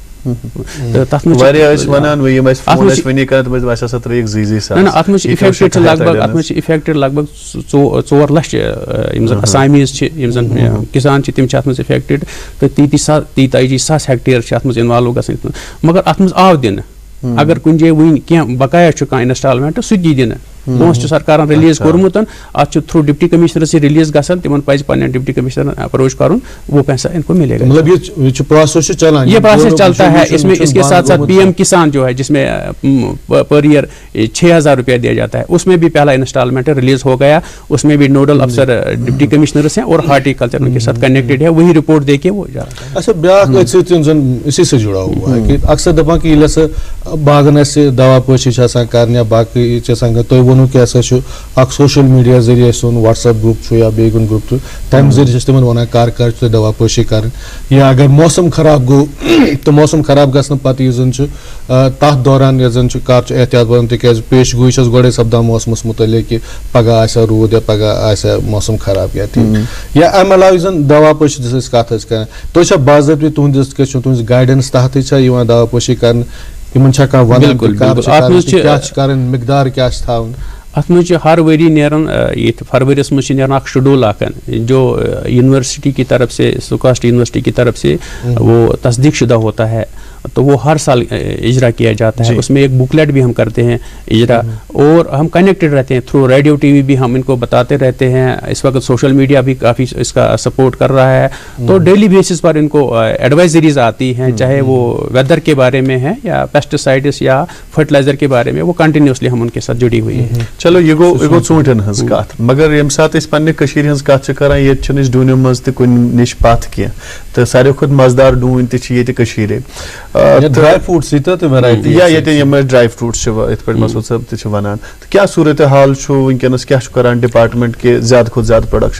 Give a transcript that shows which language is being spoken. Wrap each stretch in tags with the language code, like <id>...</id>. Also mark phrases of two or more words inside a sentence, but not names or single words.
<ks>اتھ منٛز چھِ اِفیکٹڈ لگ بگ 4 لچھ یِم زن اسامیٖز چھِ یِم زن کسان چھِ تِم چھِ اتھ منٛز اِفیکٹڈ تہٕ 33,000 ہیکٹیر چھِ اتھ منٛز اِنوالو گژھان مگر اتھ منٛز آو دِنہٕ اگر کُنہِ جایہِ وٕنہِ کینٛہہ بقایا چھُ کانٛہہ انسٹالمنٹ سُہ تہِ دِنہٕ پونٛسہٕ چھُ سرکارن ریلیٖز کوٚرمُت اتھ چھُ</ks> <en>through deputy commissioners</en> <ks>یہِ ریلیٖز گژھان تِمن پزِ پننٮ۪ن ڈپٹی کمشنرن اپروچ کرُن</ks> <ur>وہ پیسہ ان کو ملے گا.</ur> <ks>مطلب یہ پروسیس چلان</ks> <ur>یہ پروسیس چلتا ہے اس کے ساتھ ساتھ PM کسان جو ہے جس میں</ur> <en>per year</en> <ur>6,000 روپیہ دیا جاتا ہے اس میں بھی پہلا انسٹالمنٹ ریلیز ہو گیا اس میں بھی</ur> <en>nodal officer deputy commissioners</en> <ur>ہیں اور ہارٹیکلچر ان کے ساتھ کنیکٹڈ ہے وہی رپورٹ دے کے وہ جا رہا ہے.</ur> <ks>اچھا بیاکھ</ks> <ur>اسی سے جڑا ہوا ہے</ur> <ks>کہ اکثر دپان کہ یہ باغن دوا پٲشی کرنے یا باقی تھی ونو کہ اخ</ks> <en>social media</en> <ks>ذریعے سون</ks> <en>WhatsApp group</en> <ks>یا بیٚیہِ کُنہِ گروپ تمہِ ذریعے تمن ونان کر تُہۍ دوا پٲشی کرٕنۍ یا اگر موسم خراب گوٚو تو موسم خراب گژھنہٕ پتہٕ یُس زن چھُ تتھ دوران یۄس زن چھُ کر چھُ احتیاط برُن تِکیازِ پیش گویی چھس گۄڈے سپدان موسمس متعلق کہ پگہہ آسیا روٗد یا پگہہ آسیا موسم خراب یا ٹھیک یا امہِ علاوٕ یُس زن دوا پٲشی أسۍ کتھ ٲسۍ کران تُہۍ چھا باضٲبطہٕ تُہنٛدِس گایڈنس تحتٕے چھا یِوان دوا پٲشی کرنہٕ یِمن چھا کانٛہہ ونان کیاہ چھِ کرٕنۍ مقدار کیاہ چھِ تھاوُن. ات منٛز چھِ ہر ؤری نیران یہ فروریس منٛز چھِ نیران اکھ شیڈول اکھ</ks> <ur>جو یونیورسٹی کی طرف سے سکاسٹ یونیورسٹی کی طرف سے وہ تصدیق شدہ ہوتا ہے تو وہ ہر سال اجرا کیا جاتا ہے. اس میں ایک بکلیٹ بھی ہم کرتے ہیں اجرا اور ہم کنیکٹڈ رہتے ہیں تھرو</ur> <en>radio TV</en> <ur>بھی ہم ان کو بتاتے رہتے ہیں. اس وقت</ur> <en>social media</en> <ur>بھی کافی اس کا سپورٹ کر رہا ہے تو</ur> <en>daily basis</en> <ur>پر ان کو ایڈوائزریز آتی ہیں چاہے وہ ویدر کے بارے میں ہے یا پیسٹیسائڈس یا فرٹیلائزر کے بارے میں وہ کنٹینیوسلی ہم ان کے ساتھ جڑی ہوئی ہے.</ur> <ks>چلو یہ گو ژوٗنٛٹھٮ۪ن ہٕنٛز کتھ مگر ییٚمہِ ساتہٕ أسۍ پننہِ کٔشیٖرِ ہٕنٛز کتھ چھِ کران ییٚتہِ چھِنہٕ أسۍ ڈوٗنیو منٛز تہِ کُنہِ نِش پتھ کینٛہہ تہٕ ساروی کھۄتہٕ مزٕدار ڈوٗنۍ تہِ چھِ ییٚتہِ کٔشیٖرِ یا ییٚتہِ یِم</ks> <en>dry fruits</en> <ks>چھِ یِتھ پٲٹھۍ مسعود صٲب تہِ چھِ ونان تہٕ کیاہ صوٗرتِ حال چھُ وٕنکیٚنس کیاہ چھُ کران ڈپارٹمنٹ کہِ زیادٕ کھۄتہٕ زیادٕ پروڈکشن.</ks>